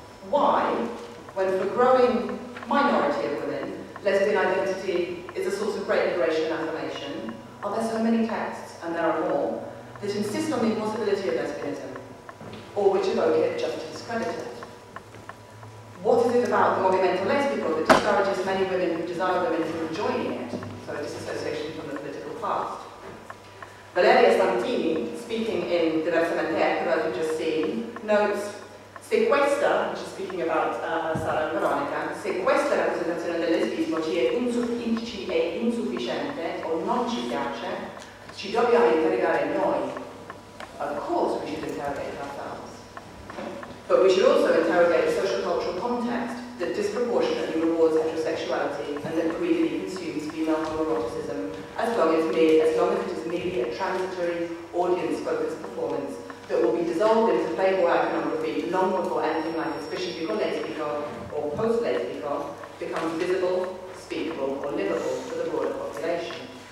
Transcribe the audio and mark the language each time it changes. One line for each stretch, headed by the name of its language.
English: Why, when for a growing minority of women, lesbian identity is a source of great liberation and affirmation, are there so many texts, and there are more, that insist on the impossibility of lesbianism, or which evoke it just to discredit it? What is it about the movimento lesbico that discourages many women who desire women from joining it, so a disassociation from the political past? Valeria Santini, speaking in Diversamente Etero, as we've just seen, notes,
Italian: se questa,
English: which is speaking about Sara and Veronica,
Italian: se questa rappresentazione del lesbismo ci è insufficiente o non ci piace, ci dobbiamo interrogare noi.
English: Of course we should interrogate ourselves. But we should also interrogate a social cultural context that disproportionately rewards heterosexuality and that greedily consumes female homoeroticism, as long as it is merely a transitory, audience-focused performance that will be dissolved into Playboy iconography long before anything like specifico lesbico or post-lesbico becomes visible, speakable, or livable for the broader population.